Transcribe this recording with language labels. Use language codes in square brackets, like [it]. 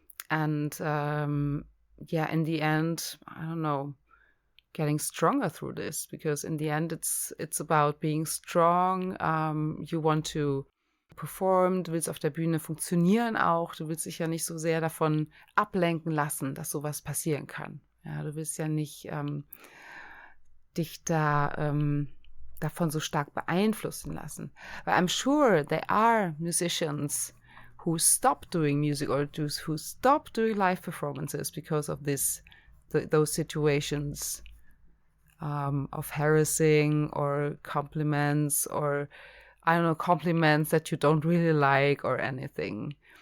[en] And, in the end, I don't know, getting stronger through this, because in the end it's about being strong. You want to perform, [de] du willst auf der Bühne funktionieren auch, du willst dich ja nicht so sehr davon ablenken lassen, dass sowas passieren kann. Ja, du willst ja nicht dich davon so stark beeinflussen lassen. [en] But I'm sure there are musicians who stop doing music or who stop doing live performances because of those situations of harassing or compliments, or I don't know, compliments that you don't really like or anything.